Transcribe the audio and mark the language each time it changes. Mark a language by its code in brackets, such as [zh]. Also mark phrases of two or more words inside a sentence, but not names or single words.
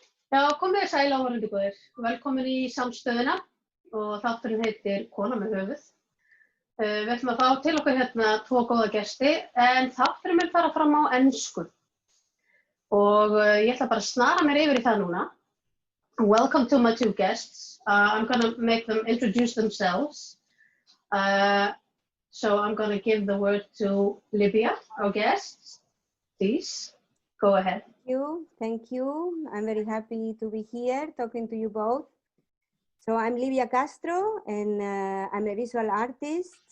[is] Já, komið sæl áhorfendur góðir. Velkomin í Samstöðina og þátturinn heitir Kona með höfuð. Við ætlum að fá til okkur hérna 2 góða gesti en þátturinn mun fara fram á ensku. Og ég ætla bara að snara mér yfir í það núna. [en] Welcome to my 2 guests. I'm gonna make them introduce themselves. So I'm gonna give the word to Libia, our guest. Please, go ahead. Thank you. I'm very happy to be here talking to you both. So I'm Libiu Castro and I'm a visual artist.